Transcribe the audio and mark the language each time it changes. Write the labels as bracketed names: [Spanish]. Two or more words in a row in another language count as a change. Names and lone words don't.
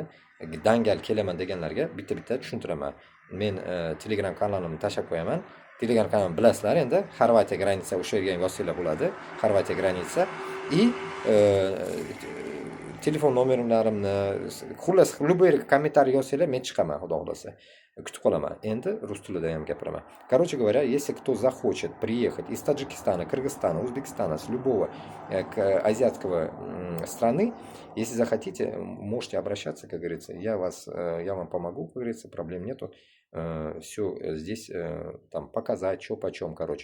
[Uzbek] Dangal kelaman deganlarga bitta tushuntiraman. Men Telegram kanalimni tashab qo'yaman. Telegram kanalini bilasizlar endi, Xorvatiya granitsa, o'sha yerga yozsanglar bo'ladi. Xorvatiya granitsa и telefon nomerlarimni, xullas, любой kommentariy yozsanglar men chiqaman, xudo xolasa. Kutib qolaman. Endi rus tilida ham gapiraman. [Russian] Короче говоря, если кто захочет приехать из Таджикистана, Кыргызстана, Узбекистана, с любого азиатского страны, если захотите, можете обращаться, как говорится. Я вам помогу, как говорится, проблем нету. Все здесь там показать, что почем, короче.